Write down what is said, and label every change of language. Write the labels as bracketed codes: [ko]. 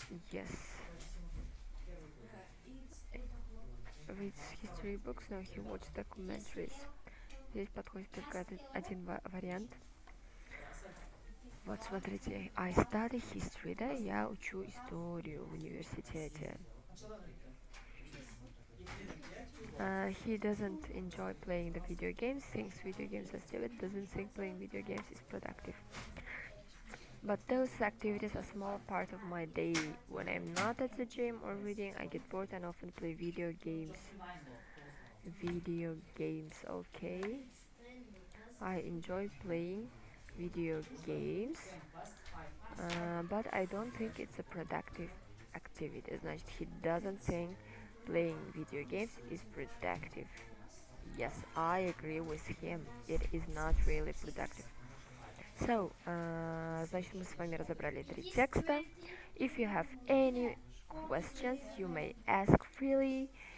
[en] Yes. Reads history books. No, he watches documentaries. [ru] Здесь подходит только один вариант. Вот смотрите, [en] I study history, [ru] да, я учу историю в университете. [en] He doesn't enjoy playing the video games, thinks video games are stupid, doesn't think playing video games is productive. But those activities are a small part of my day. When I'm not at the gym or reading, I get bored and often play video games. Video games, okay. I enjoy playing video games, but I don't think it's a productive activity. Значит, he doesn't think playing video games is productive. Yes, I agree with him. It is not really productive. [ru] So, значит, мы с вами разобрали 3 текста. [en] If you have any questions, you may ask freely.